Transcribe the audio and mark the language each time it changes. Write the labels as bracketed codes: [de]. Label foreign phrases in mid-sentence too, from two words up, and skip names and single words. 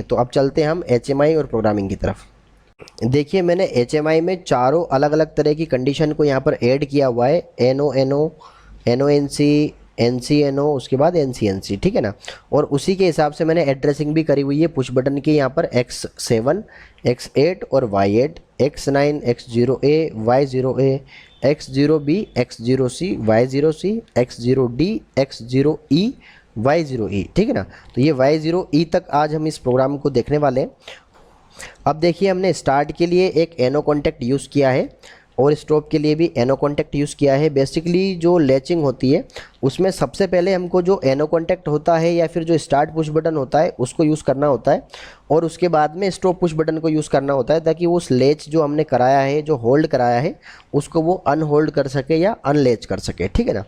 [hi] तो अब चलते हैं हम HMI और प्रोग्रामिंग की तरफ। देखिए मैंने HMI में चारों अलग अलग तरह की कंडीशन को यहाँ पर ऐड किया हुआ है, [en] NO NO, NO NC, NC NO, [hi] उसके बाद [en] NC NC, [hi] ठीक है ना। और उसी के हिसाब से मैंने एड्रेसिंग भी करी हुई है [en] push button [hi] की, यहाँ पर X7 X8 और Y8, X9 X0A Y0A X0B, X0C, Y0C, X0D, X0E, Y0E, ठीक है ना। तो ये Y0E तक आज हम इस प्रोग्राम को देखने वाले हैं। अब देखिए हमने स्टार्ट के लिए एक [en] NO contact use [hi] किया है और स्टॉप के लिए भी [en] NO contact use [hi] किया है। बेसिकली जो लैचिंग होती है उसमें सबसे पहले हमको जो [en] NO contact [hi] होता है या फिर जो [en] start push button [hi] होता है उसको यूज़ करना होता है और उसके बाद में [en] stop push button [hi] को यूज़ करना होता है, ताकि उस लेच जो हमने कराया है, जो होल्ड कराया है, उसको वो अनहोल्ड कर सके या अनलेच कर सके, ठीक है ना।